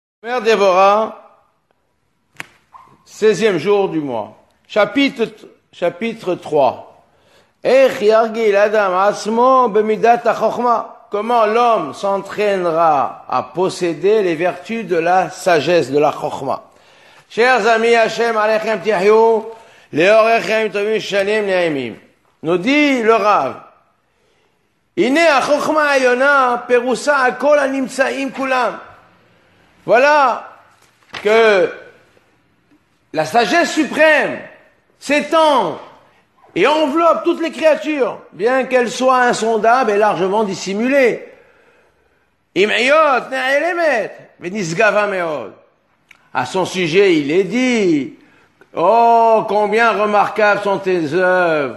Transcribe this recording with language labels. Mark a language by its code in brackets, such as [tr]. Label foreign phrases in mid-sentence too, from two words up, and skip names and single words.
[fr] Mère Déborah, 16e jour du mois. Chapitre 3. Comment l'homme s'entraînera à posséder les vertus de la sagesse, de la chokhma. Chers amis, [he] השם עליכם תהיו לאורכם טובים שנים נעימים. [fr] Nous dit le Rav, [he] הנה החכמה העליונה פרושה על כל הנמצאים כולם. [fr] Voilà que la sagesse suprême s'étend et enveloppe toutes les créatures, bien qu'elles soient insondables et largement dissimulées. À son sujet, il est dit, oh, combien remarquables sont tes œuvres.